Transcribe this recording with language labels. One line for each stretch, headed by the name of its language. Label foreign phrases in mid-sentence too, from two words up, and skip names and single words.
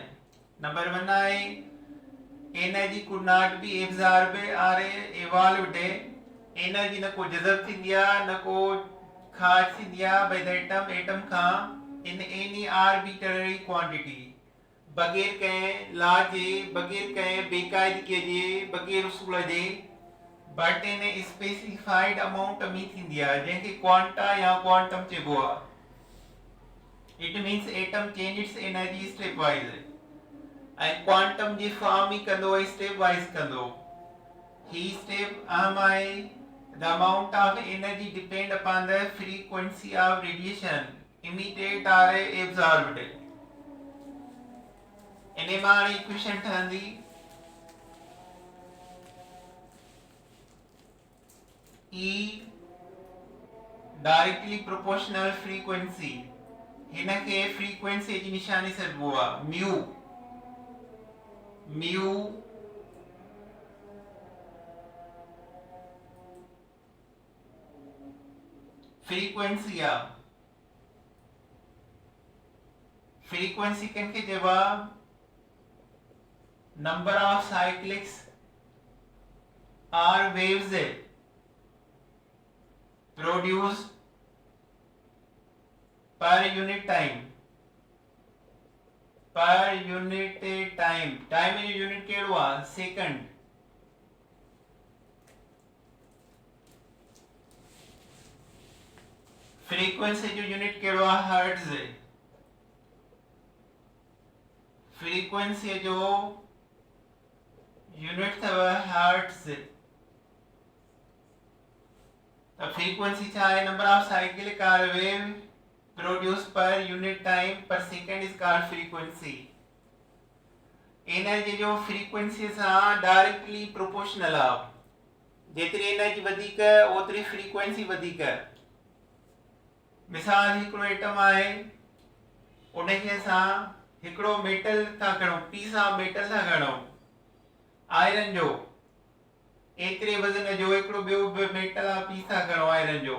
Sindhi: नंबर 1 आहे
English: energy could not be absorb or evolved.
Sindhi: एनर्जी न को जज़ब थींदी आहे न को ख़ारिज थींदी आहे
English: by the atom
Sindhi: खां
English: in any arbitrary quantity,
Sindhi: बगैर कंहिं लॉ जे, बगैर कंहिं बेक़ाइदगीअ जे, बगैर उसूल जे,
English: but in specified amount
Sindhi: में थींदी आहे जंहिंखे क्वांटा या क्वांटम चइबो आहे.
English: it means atom change its energy step wise
Sindhi: ऐं क्वांटम जी फॉर्म ई कंदो स्टेप वाइज कंदो. ही स्टेप अहम आहे.
English: the amount of energy depend upon the frequency of radiation emitted or absorbed.
Sindhi: इन मां हाणे इक्वेशन ठहंदी E
English: directly proportional
Sindhi: फ्रीक्वेंसी. हिन खे फ्रीक्वेंसी जी निशानी सॾिबो आहे म्यू. म्यू फ्रीक्वेंसी आहे. फ्रीक्वेंसी कंहिंखे चइबो आहे?
English: number of cyclics or waves produced per unit time. Per unit time. Time in unit
Sindhi: केड़ो आ?
English: सेकंड.
Sindhi: फ्रीक्वेंसी जो यूनिट कहिड़ो आहे हर्ट्ज़। फ्रीक्वेंसी जो यूनिट अथव हर्ट्ज़। त फ्रीक्वेंसी छा आहे?
English: number of cyclic or wave produce per unit time per second is called frequency.
Sindhi: एनर्जी जो फ्रीक्वेंसी सां
English: directly proportional
Sindhi: आहे। जेतिरी एनर्जी वधीक ओतिरी फ्रीक्वेंसी वधीक। मिसाल हिकिड़ो एटम आहे, उनखे असां हिकिड़ो मेटल था खणूं,
English: piece of metal
Sindhi: था खणूं आयरन जो, एतिरे वज़न जो हिकिड़ो ॿियो मेटल आहे पीस था खणूं आयरन जो।